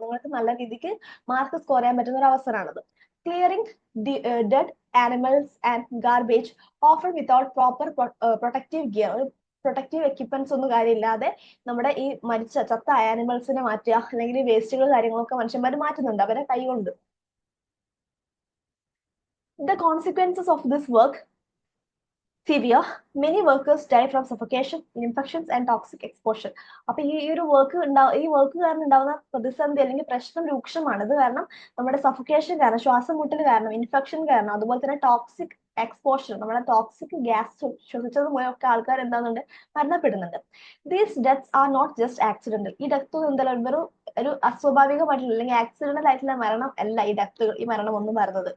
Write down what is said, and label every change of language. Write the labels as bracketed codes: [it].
[ml] നിങ്ങൾക്ക് നല്ല രീതിക്ക് മാർക്ക് സ്കോർ ചെയ്യാൻ പറ്റുന്ന ഒരു അവസരമാണത്. [en] Clearing dead animals and garbage often without proper protective gear. [ml] Protective equipments ഒന്നും കാര്യമില്ലാതെ നമ്മുടെ ഈ ചത്ത ആനിമൽസിനെ മാറ്റുക, അല്ലെങ്കിൽ വേസ്റ്റുകൾ കാര്യങ്ങളൊക്കെ മനുഷ്യന്മാർ മാറ്റുന്നുണ്ട് അവരെ കൈകൊണ്ട്. [en] The consequences of this work severe. Many workers die from suffocation, infections and toxic exposure. [ml] അപ്പൊ ഈ ഒരു വർക്ക് കാരണം ഉണ്ടാവുന്ന പ്രതിസന്ധി അല്ലെങ്കിൽ പ്രശ്നം രൂക്ഷമാണ്. ഇത് കാരണം നമ്മുടെ സഫോക്കേഷൻ കാരണം, ശ്വാസം മുട്ടൽ കാരണം, ഇൻഫെക്ഷൻ കാരണം, അതുപോലെ തന്നെ ടോക്സിക് എക്സ്പോഷർ, നമ്മുടെ ടോക്സിക് ഗ്യാസ് ശ്വസിച്ചത് മൂലമൊക്കെ ആൾക്കാർ എന്താകുന്നുണ്ട്, മരണപ്പെടുന്നുണ്ട്. [en] These deaths are not just accidental. [ml] ഈ ഡെത്ത് എന്തായാലും ഒരു അസ്വാഭാവികമായിട്ടുള്ള അല്ലെങ്കിൽ ആക്സിഡന്റൽ ആയിട്ടുള്ള മരണം അല്ല ഈ മരണം ഒന്നും വരുന്നത്.